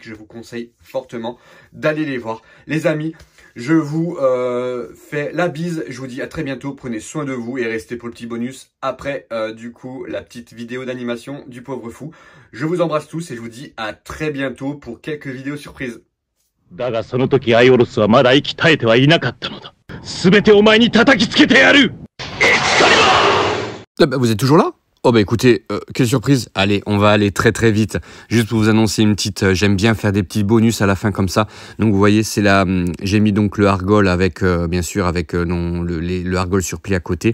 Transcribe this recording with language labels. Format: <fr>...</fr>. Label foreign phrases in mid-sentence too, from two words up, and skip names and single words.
<fr>Je vous conseille fortement d'aller les voir les amis. Je vous fais la bise, je vous dis à très bientôt, prenez soin de vous et restez pour le petit bonus après du coup la petite vidéo d'animation du pauvre fou. Je vous embrasse tous et je vous dis à très bientôt pour quelques vidéos surprises.</fr> <ja>だがその時アイオロスはまだ息絶えてはいなかったのだ。すべてお前に叩きつけてやる。</ja> <fr>Vous êtes toujours là? Oh bah écoutez, quelle surprise. Allez, on va aller très vite. Juste pour vous annoncer une petite... j'aime bien faire des petits bonus à la fin comme ça. Donc vous voyez, c'est là... j'ai mis donc le Argol avec, bien sûr, avec le Argol surplis à côté.</fr>